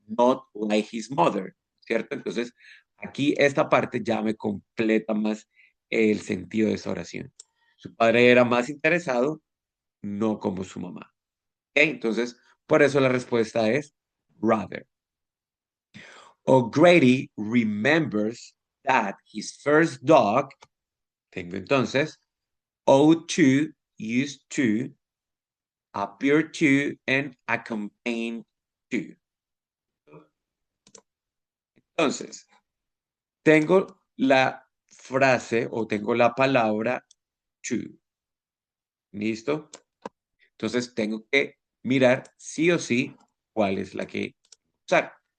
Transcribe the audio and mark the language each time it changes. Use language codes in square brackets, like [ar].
[en] Not like his mother. [es] ¿Cierto? Entonces, aquí esta parte ya me completa más el sentido de esa oración. Su padre era más interesado, no como su mamá. ¿Ok? Entonces, por eso la respuesta es rather. [en] O'Grady remembers that his first dog, [es] tengo entonces, [en] ought to, used to, appear to, and accompany to. [es] Entonces, tengo la frase o tengo la palabra to. ¿Listo? Entonces tengo que mirar sí o sí cuál es la que usar.